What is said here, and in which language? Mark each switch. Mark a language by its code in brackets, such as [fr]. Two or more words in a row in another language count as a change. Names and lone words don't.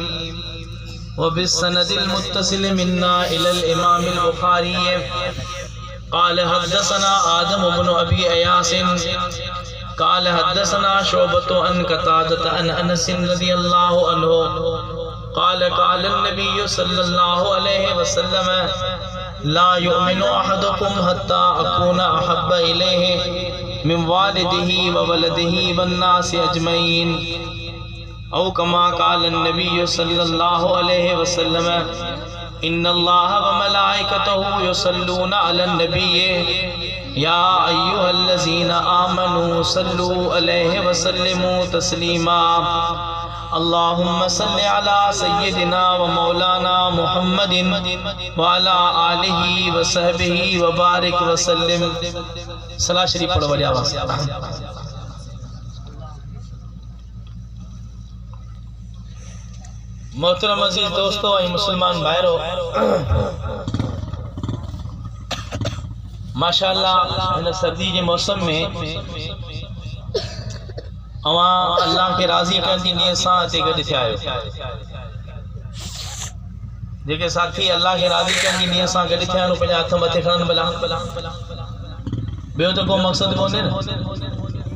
[ar] وبالسند المتصل منا إلى الإمام البخاري قال حدثنا آدم بن أبي إياس قال حدثنا شعبة عن قتادة عن أنس رضي الله عنه قال قال النبي صلى الله عليه وسلم لا يؤمن أحدكم حتى أكون أحب إليه من والده وولده والناس أجمعين. أو كما قال النبي صلى الله عليه وسلم إن الله وملائكته يصلون على النبي يا أيها الذين آمنوا صلوا عليه وسلموا تسليما. اللهم صل على سيدنا ومولانا محمد وعلى آله وصحبه وبارك وسلم. [ur] صلاۃ شریف پڑھو بڑی آواز سے. محترم عزیز دوستوں اور مسلمان بھائیوں, [sd] माशाअल्लाह [ur] ان سردی کے موسم میں [sd] अवां अल्लाह के राज़ी करण जी नियत सां हिते गॾु थिया आहियो। जेके साथी अल्लाह के राज़ी करण जी नियत सां गॾु थिया आहिनि पंहिंजा हथ मथे खणनि भला। ॿियो त को मक़सदु कोन्हे न।